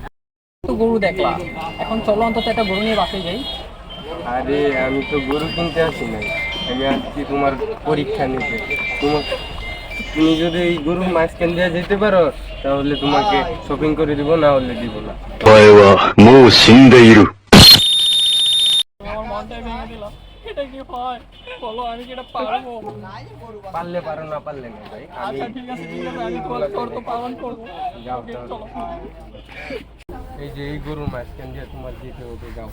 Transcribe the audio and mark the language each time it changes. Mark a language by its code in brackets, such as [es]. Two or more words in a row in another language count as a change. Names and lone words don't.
[bn] তো গরু দেখলাম, এখন চলো অন্তত একটা গরু নিয়ে বাসে যাই। আরে আমি তো গরু কিনতে আসি নাই, আমি আসছি তোমার পরীক্ষা নিতে। তুমি যদি এই গরুর মাঝখান দিয়ে যেতে পারো তাহলে তোমাকে শপিং করে দিব, না হলে দিব না। [ja] お前はもう死んでいる。 [bn] আমার মনটাই ভেঙে দিল। এটা কি হয় বলো, আমি কি এটা পারবো? পারলে পারো, না পারলে না ভাই। আচ্ছা ঠিক আছে ঠিক আছে, আমি তোমার শর্ত পালন করবো। যাও ওকে, তাহলে। চলো। এই যে এই গরুর মাঝখান দিয়ে তোমার যেতে হবে, যাও।